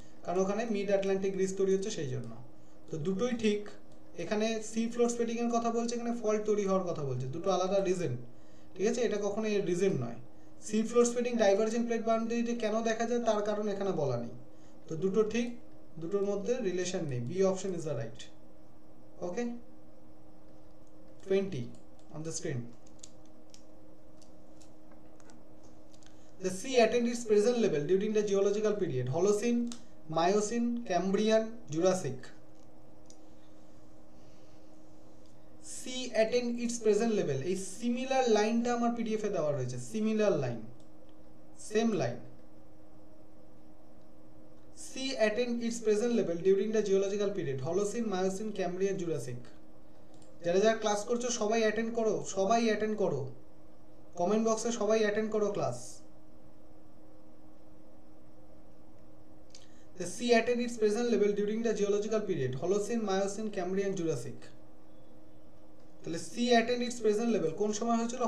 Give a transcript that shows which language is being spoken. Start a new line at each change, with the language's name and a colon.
Bangla: কারণ ওখানে mid Atlantic ridge তৈরি হচ্ছে সেই জন্য। তো দুটোই ঠিক। এখানে সি ফ্লোর স্প্রেডিং এর কথা বলছে, এখানে ফল্ট তৈরি হওয়ার কথা বলছে, দুটো আলাদা রিজন, ঠিক আছে? এটা কখনো এর রিজন নয়। C floor spreading divergent plate বাউন্ডারিতে কেন দেখা যায় তার কারণ এখানে বলা নেই। তো দুটো ঠিক, দুটোর মধ্যে রিলেশন নেই। B
English: Option is the right. Okay, 20 on the screen. The sea attained its present level during the geological period Holocene, Miocene, Cambrian, Jurassic. Sea attained its present level,
Bangla: এই সিমিলার লাইনটা আমার পিডিএফ এ দেওয়া রয়েছে।
English: Similar line, same line. Sea attained its present level during the geological period Holocene, Miocene, Cambrian, Jurassic.
Bangla: যারা যারা class করছো সবাই attend করো, সবাই অ্যাটেন্ড করো, কমেন্ট বক্সে সবাই অ্যাটেন্ড করো class.
English: The sea attained its present level during the geological period Holocene, Miocene, Cambrian, Jurassic.
Bangla: তাহলে
English: sea attained its present level
Bangla: কোন সময় হয়েছিল?